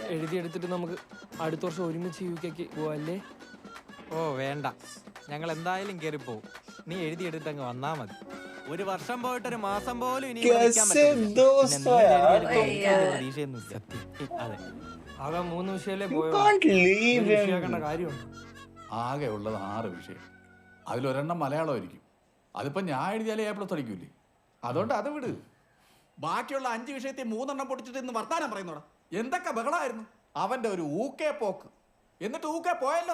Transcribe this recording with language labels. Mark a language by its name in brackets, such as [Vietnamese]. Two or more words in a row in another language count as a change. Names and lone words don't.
[Malayalam] എഴുതിയെടുത്തിട്ട് നമുക്ക് അടുത്ത വർഷം ഒരുമിച്ച് യുകെക്ക് പോവല്ലേ? ഓ വേണ്ട, ഞങ്ങൾ എന്തായാലും കയറിപ്പോവും. നീ എഴുതിയെടുത്ത് അങ്ങ് വന്നാ മതി. ഒരു വർഷം പോയിട്ട് ഒരു മാസം പോലും ഇനി [Hindi] कैसे दोस्त हो यार तुम. [Malayalam] പ്രതീക്ഷയൊന്നുമില്ല. അതെ ആകെ 3 വിഷയല്ലേ [English] You [Malayalam] പോയോ? [English] can't leave him. [Malayalam] വിഷയാക്കേണ്ട കാര്യമുണ്ട്. ആകെ ഉള്ളത് 6 വിഷയം. അതിലൊരെണ്ണം മലയാളമായിരിക്കും. അതിപ്പോൾ ഞാൻ എഴുതിയാലേ A+ അടിക്കൂലേ. അതുകൊണ്ട് അത് വിട്. ബാക്കിയുള്ള 5 വിഷയത്തെ 3 എണ്ണം പൊട്ടിച്ചിട്ട് ഇന്ന് വർത്താനം പറയുന്നോടാ. എന്തൊക്കെ ബഹളമായിരുന്നു അവന്റെ ഒരു ഊക്കേ പോക്ക്. എന്നിട്ട് ഊക്കേ പോയല്ലോ.